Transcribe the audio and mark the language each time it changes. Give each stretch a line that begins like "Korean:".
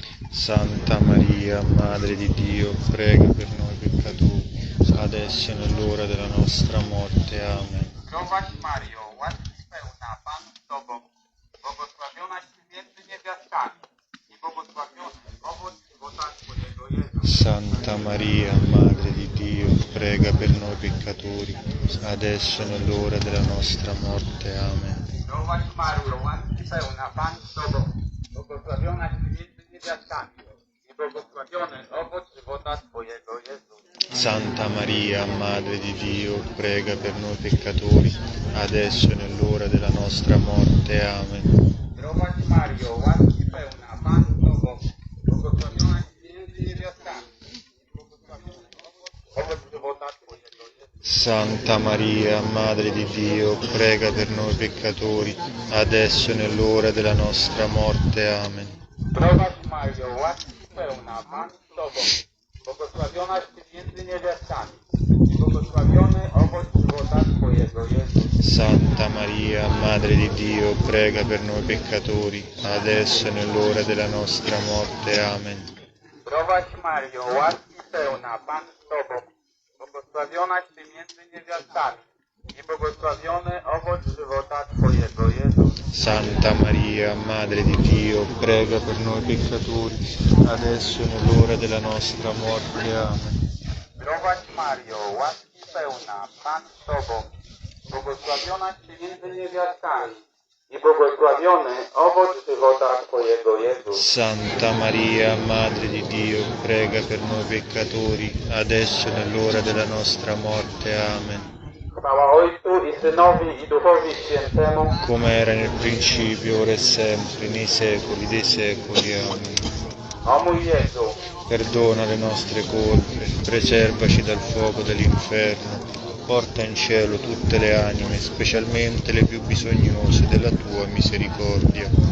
Italian: Santa Maria, Madre di Dio, prega per noi peccatori, adesso e nell'ora della nostra morte. Amen.
Polish: Zdrowaś Mario, łaski pełna, Pan z Tobą, błogosławionaś Ty między niewiastami i błogosławiony owoc żywota Twojego Jezus.
Italian: Santa Maria, Madre di Dio, prega per noi peccatori, adesso e nell'ora della nostra morte. Amen.
Polish: Zdrowaś Mario, łaski pełna, Pan z Tobą, błogosławionaś Ty między niewiastami i błogosławiony owoc żywota Twojego Jezus.
Italian: Santa Maria, Madre di Dio, prega per noi peccatori, adesso e nell'ora della nostra morte. Amen.
Polish: Zdrowaś Mario, łaski pełna, Pan z Tobą, błogosławionaś Ty między niewiastami i błogosławiony owoc żywota Twojego Jezus.
Italian: Santa Maria, Madre di Dio, prega per noi peccatori, adesso e nell'ora della nostra morte. Amen.
Polish: Zdrowaś Mario, łaski pełna, Pan z Tobą, błogosławionaś Ty między niewiastami i błogosławiony owoc żywota Twojego Jezus.
Italian: Santa Maria, Madre di Dio, prega per noi peccatori, adesso e nell'ora della nostra morte. Amen.
Polish: Zdrowaś Mario, łaski pełna, Pan z Tobą, błogosławionaś Ty między niewiastami i błogosławiony owoc żywota Twojego Jezus.
Italian: Santa Maria, Madre di Dio, prega per noi peccatori, adesso e nell'ora della nostra morte. Amen.
Polish: Zdrowaś Mario, łaski pełna, Pan z Tobą, błogosławionaś Ty między niewiastami i błogosławiony owoc żywota Twojego Jezus.
Italian: Santa Maria, Madre di Dio, prega per noi peccatori, adesso e nell'ora della nostra morte. Amen.
Polish: Chwała Ojcu i Synowi i Duchowi Świętemu,
Italian: Come era nel principio, ora e sempre, nei secoli dei secoli. Amen.
Polish: o mój Jezu,
Italian: Perdona le nostre colpe, preservaci dal fuoco dell'inferno, porta in cielo tutte le anime, specialmente le più bisognose della tua misericordia.